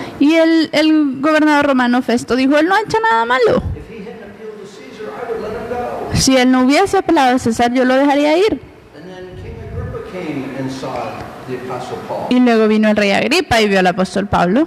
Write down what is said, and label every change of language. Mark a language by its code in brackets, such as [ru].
[es] Y el gobernador romano Festo dijo, él no ha hecho nada malo. [en] If he hadn't appealed to Caesar, I would let him go. [es] Si él no hubiese apelado a César, yo lo dejaría ir. [en] And then King Agrippa came and saw the Apostle Paul. [es] Y luego vino el rey Agripa y vio al apóstol Pablo.